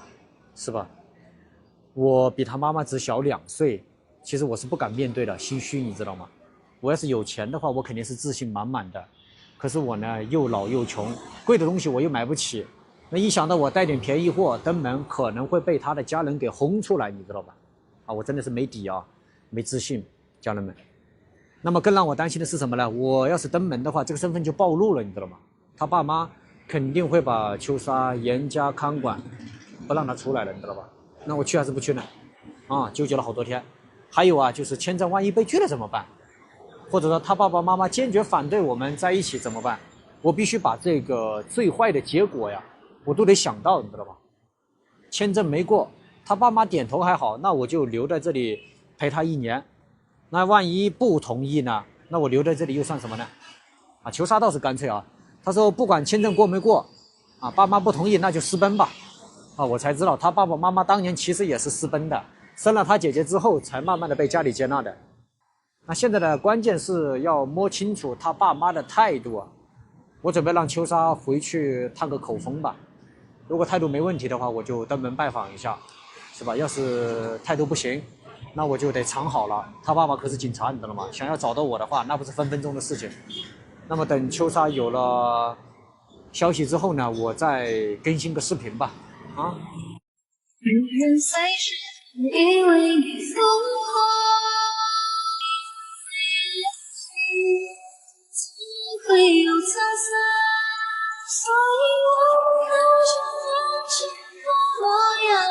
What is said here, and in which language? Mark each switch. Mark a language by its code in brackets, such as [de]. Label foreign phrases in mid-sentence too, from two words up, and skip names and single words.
[zh] 是吧？我比他媽媽只小2歲，其實我是不敢面對的，心虛，你知道嗎？我要是有錢的話，我肯定是自信滿滿的。可是我呢，又老又窮，貴的東西我又買不起。那一想到我帶點便宜貨登門，可能會被他的家人給轟出來，你知道吧？啊，我真的是沒底啊，沒自信，家人們。那麼更讓我擔心的是什麼呢？我要是登門的話，這個身份就暴露了，你知道嗎？他爸媽肯定會把秋莎嚴加看管，不讓他出來了，你知道吧？那我去還是不去呢？啊，糾結了好多天。還有啊，就是簽證萬一被拒了怎麼辦？或者說他爸爸媽媽堅決反對我們在一起怎麼辦？我必須把這個最壞的結果呀，我都得想到，你知道吧？簽證沒過，他爸媽點頭還好，那我就留在這裡陪他1年。那萬一不同意呢？那我留在這裡又算什麼呢？啊，秋莎倒是乾脆啊，他說不管簽證過沒過，啊，爸媽不同意那就私奔吧。啊，我才知道他爸爸媽媽當年其實也是私奔的，生了他姐姐之後才慢慢的被家裡接納的。那現在的關鍵是要摸清楚他爸媽的態度啊！我準備讓秋莎回去探個口風吧。如果態度沒問題的話，我就登門拜訪一下，是吧？要是態度不行，那我就得藏好了。他爸爸可是警察，你知道嗎？想要找到我的話，那不是分分鐘的事情。那麼等秋莎有了消息之後呢，我再更新個視頻吧。啊。因為你瘋狂會有滄桑，所以我看着真實的模樣。